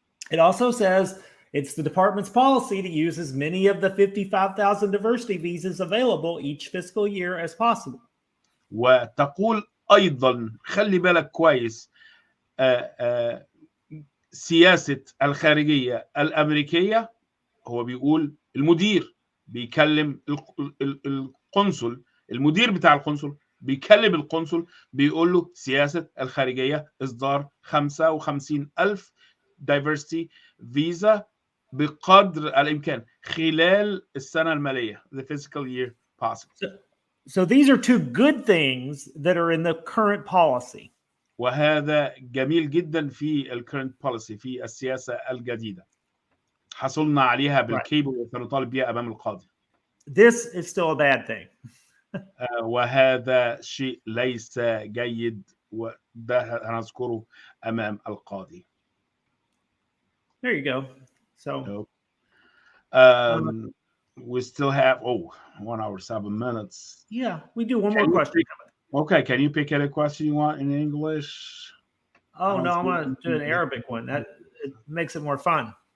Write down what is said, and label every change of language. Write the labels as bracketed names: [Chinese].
[English] It also says it's the department's policy to use as many of the 55,000 diversity visas available each fiscal year as possible. [Arabic] وتقول أيضا خلي بالك كويس سياسة الخارجية الأمريكية، هو بيقول المدير بيكلم القنصل، المدير بتاع القنصل بيكلم القنصل بيقول له سياسة الخارجية إصدار 55,000 diversity visa بقدر الإمكان خلال السنة المالية, [English] the fiscal year possible. So these are two good things that are in the current policy. [Arabic] وهذا جميل جدا في ال [English] current policy [Arabic] في السياسة الجديدة. حصلنا عليها بالكيبل وسنطالب بها أمام القاضي. [English] This is still a bad thing. [Arabic] وهذا شيء ليس جيد وده هنذكره أمام القاضي. [English] There you go. So we still have 1 hour 7 minutes. Yeah, we do one more question. Okay, can you pick any question you want in English? Oh no, I'm going to do an Arabic one. That it makes it more fun.